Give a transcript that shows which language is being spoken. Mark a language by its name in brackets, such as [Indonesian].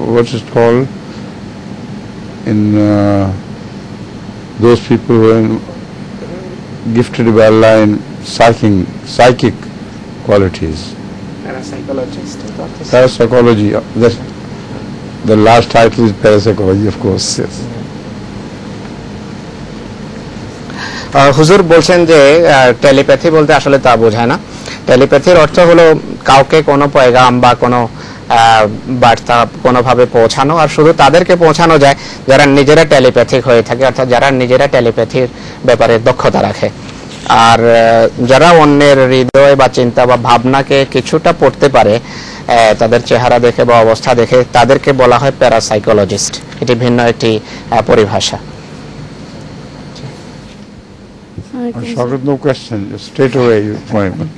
[English] What is called in those people who are gifted by Allah in psychic qualities. Parapsychologist. Parapsychology. The last title is parapsychology, of course. Yes. [Bangla] হুজুর বলছেন যে telepathy বলতে আসলে তা বোঝায় না টেলিপ্যাথির অর্থ হলো কাউকে কোনো পয়গাম বা কোনো বার্তা কোনোভাবে পৌঁছানো আর শুধু তাদেরকে পৌঁছানো যায় যারা নিজেরা টেলিপ্যাথিক হয়ে থাকে অর্থাৎ যারা নিজেরা টেলিপ্যাথির ব্যাপারে দক্ষতা রাখে আর যারা অন্যের হৃদয় বা চিন্তা বা ভাবনাকে কিছুটা পড়তে পারে তাদের চেহারা দেখে বা অবস্থা দেখে তাদেরকে বলা হয় প্যারাসাইকোলজিস্ট এটি ভিন্ন একটি পরিভাষা [English] Shoghat, no question, straight away you point.